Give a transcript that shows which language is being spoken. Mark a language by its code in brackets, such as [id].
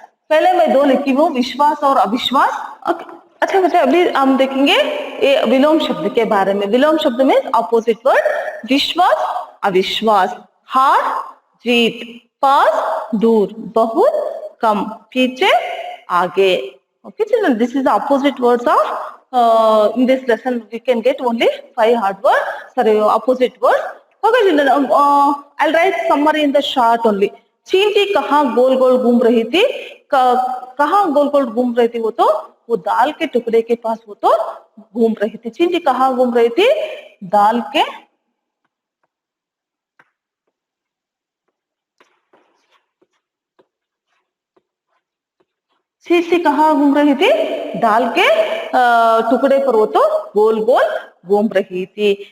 [hi] पहले मैं दो लिखी हूँ, विश्वास और अविश्वास. अच्छा बेटा, अभी हम देखेंगे ये विलोम शब्द के बारे में. विलोम शब्द में अपोजिट वर्ड, विश्वास अविश्वास. हार जीत, पास दूर, बहुत कम, पीछे आगे. [en] Okay children, this is the opposite words of in this lesson we can get only 5 hard words, sorry, opposite words. Okay children, I'll write summary in the short only. [hi] चींटी कहाँ गोल गोल घूम रही थी, कहाँ गोल गोल घूम रही थी, वो दाल के टुकड़े के पास वो तो घूम रही थी. चींटी कहाँ घूम रही थी, दाल के चींटी कहाँ घूम रही थी, दाल के टुकड़े पर वो तो गोल गोल घूम रही थी.